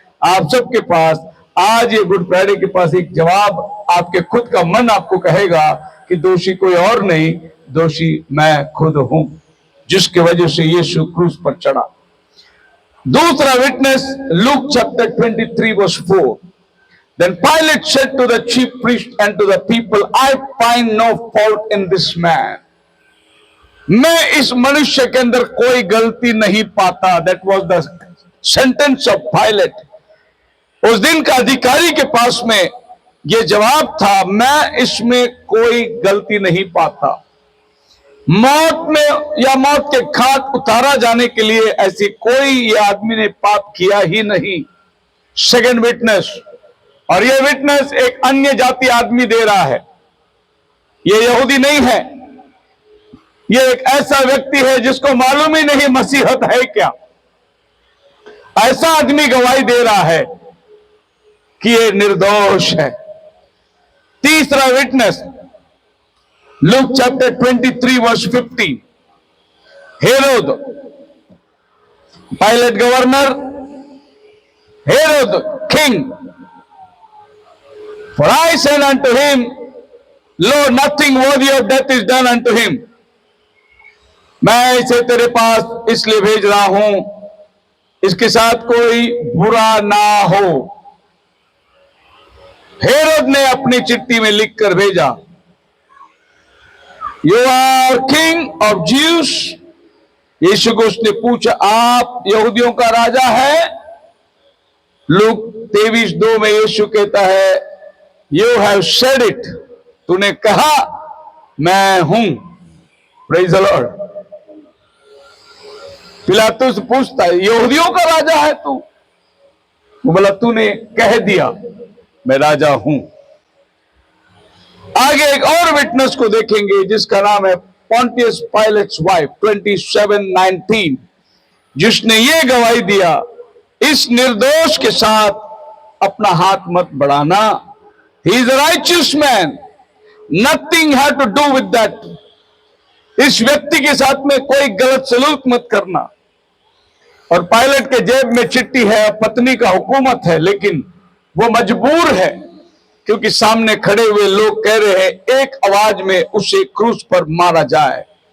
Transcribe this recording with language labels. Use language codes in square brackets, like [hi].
[hi] आप सबके पास आज ये गुड फ्राइडे के पास एक जवाब, आपके खुद का मन आपको कहेगा कि दोषी कोई और नहीं, दोषी मैं खुद हूं। जिसकी वजह से यीशु क्रूस पर चढ़ा। दूसरा witness, Luke chapter 23 verse 4। [en] Then Pilate said to the chief priest and to the people, I find no fault in this man. [hi] मैं इस मनुष्य के अंदर कोई गलती नहीं पाता। [en] That was the sentence of Pilate. [hi] उस दिन का अधिकारी के पास में यह जवाब था, मैं इसमें कोई गलती नहीं पाता। मौत में या मौत के घाट उतारा जाने के लिए ऐसी कोई ये आदमी ने पाप किया ही नहीं। सेकंड विटनेस, और यह विटनेस एक अन्य जाति आदमी दे रहा है, यह यहूदी नहीं है। यह एक ऐसा व्यक्ति है जिसको मालूम ही नहीं मसीहत है क्या। ऐसा आदमी गवाही दे रहा है कि यह निर्दोष है। तीसरा witness, Luke chapter 23 verse 50। [en] Herod, Pilate governor, Herod king, for I said unto him, lo, nothing worthy of death is done unto him. [hi] मैं इसे तेरे पास इसलिए भेज रहा हूं, इसके साथ कोई बुरा ना हो। हेरोद ने अपनी चिट्ठी में लिखकर भेजा, [en] You are king of Jews. [hi] यीशु को उसने पूछा, आप यहूदियों का राजा है? लूक 23:2 में यीशु कहता है, [en] you have said it, [hi] तूने कहा मैं हूं। [en] Praise the lord. [hi] पिलातुस पूछता है, यहूदियों का राजा है तू? वो बोला, तूने कह दिया मैं राजा हूं। आगे एक और विटनेस को देखेंगे जिसका नाम है पॉन्टियस पायलट्स वाइफ, 27:19, जिसने ये गवाही दिया, इस निर्दोष के साथ अपना हाथ मत बढ़ाना। [en] He is a righteous man. Nothing had to do with that. [hi] इस व्यक्ति के साथ में कोई गलत सलूक मत करना। और पायलट के जेब में चिट्ठी है, पत्नी का हुकूमत है, लेकिन वो मजबूर है क्योंकि सामने खड़े हुए लोग कह रहे हैं एक आवाज में उसे क्रूस पर मारा जाए।